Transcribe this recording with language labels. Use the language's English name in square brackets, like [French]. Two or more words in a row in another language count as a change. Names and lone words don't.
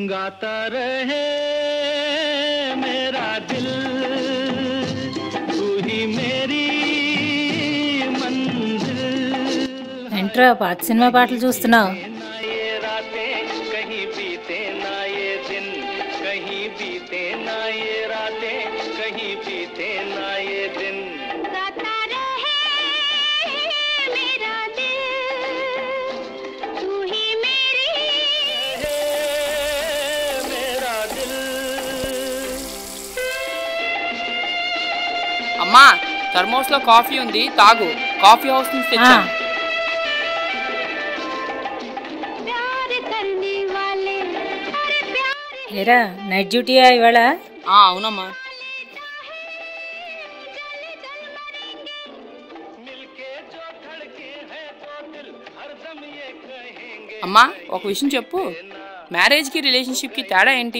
[Hindi] गाता रहे मेरा दिल तू ही मेरी मंजिल [Telugu] ఏంట్రా పాత సినిమా పాటలు చూస్తున్నావు? [Hindi] ना ये रातें कहीं बीते ना ये दिन कहीं बीते ना ये रातें कहीं बीते ना ये दिन गाता रहे मेरा दिल तू ही मेरी मेरा दिल [Telugu] అమ్మా థర్మోస్ లో కాఫీ ఉంది, తాగు. [English] coffee house [Telugu] నుంచి తెచ్చాను. [Hindi] प्यार करने वाले अरे प्यार [Telugu] ఏరా [English] night dutyయా [Telugu] ఇవాళ? అవునమ్మా. అమ్మా ఒక విషయం చెప్పు, మ్యారేజ్కి రిలేషన్షిప్కి తేడా ఏంటి?